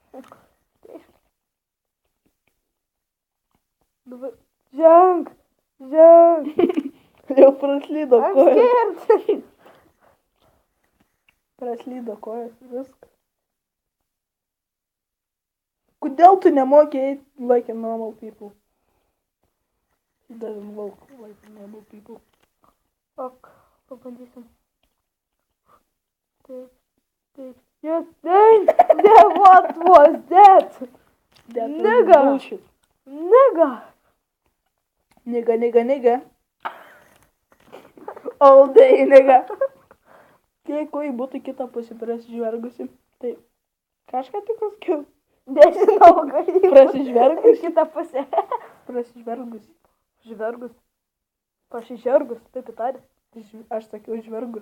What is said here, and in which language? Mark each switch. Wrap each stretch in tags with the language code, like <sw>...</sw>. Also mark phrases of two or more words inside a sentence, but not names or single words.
<lt>Dabar. Ženk. Jau praslydo</lt> <en>I'm</en> <lt>kojas.</lt> <en>scared.</en> <lt>Praslydo kojas, viskas. Kodėl tu nemoki eiti</lt> <en>like a normal people? He doesn't walk like a normal people.</en> <lt>Ok, pabandysim. Taip.</lt> <en>Yes, dang! What was that? That was Nigga. bullshit. Nigga. All day, nigga.</en> <lt>Jeigu į būtų kitą pusę prasižvergusi, tai kažką tik pasakiau. Nežinau, gal. Prasižvergusi. Kita pusė. Prasižvergusi. Žvergus. Pasižergus, taip įtarė. Aš sakiau žvergus.</lt>